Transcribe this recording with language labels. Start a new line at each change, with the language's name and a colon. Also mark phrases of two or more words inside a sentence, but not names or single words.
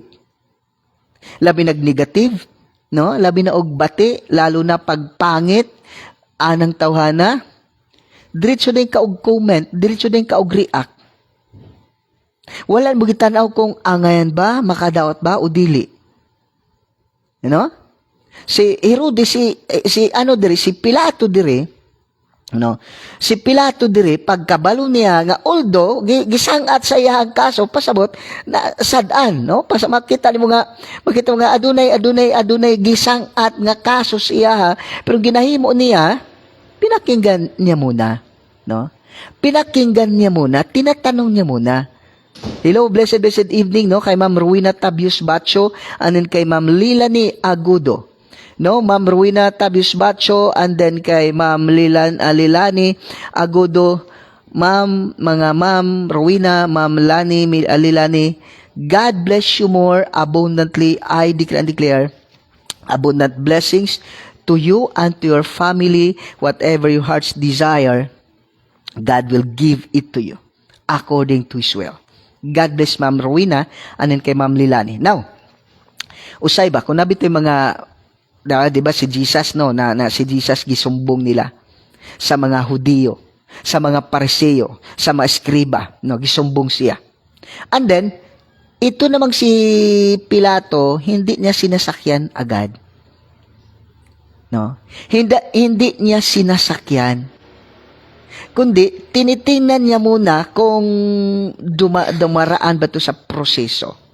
Cebuano: Labi nag-negative, no? Labi na og bati, lalo na pagpangit anang tawhana, diretso din ka og comment, diretso din ka og react. Wala mo gitanaw kung angayan ba, makadaot ba o dili.
English: You know?
Cebuano: Si Herodes, si Pilato diri, no? Si Pilato diri pagkabalo niya nga although gisangat sa iyang kaso pasabot na sad-an, no? Makita mo nga adunay gisangat nga kaso siya, pero ginahimo niya
Filipino: pinakinggan niya muna,
Cebuano: no?
Filipino: Pinakinggan niya muna, tinatanong niya muna.
English: Hello, blessed evening,
Filipino: no?
Cebuano: Kay Ma'am Rowena Tabius Bacho
English: and then
Cebuano: kay Ma'am Lilani Agudo. No, Ma'am Rowena Tabius Bacho
English: and then
Cebuano: kay Ma'am Lilani Agudo, mga Ma'am Rowena, Ma'am Lilani,
English: God bless you more abundantly. I declare and declare abundant blessings to you and to your family. Whatever your heart's desire, God will give it to you according to His will. God bless Ma'am Rowena and then kay Ma'am Lilani.
Filipino: Now,
Cebuano: usay ba kung nabitoy mga
Filipino: di ba si Jesus, no, na si Jesus gisumbong nila sa mga Hudiyo, sa mga Pariseo, sa mga eskriba, no, gisumbong siya.
English: And then
Filipino: ito namang si Pilato, hindi niya sinasakyan agad. No? Hindi niya sinasakyan. Kundi tinitingnan niya muna kung dumaraan ba to sa proseso.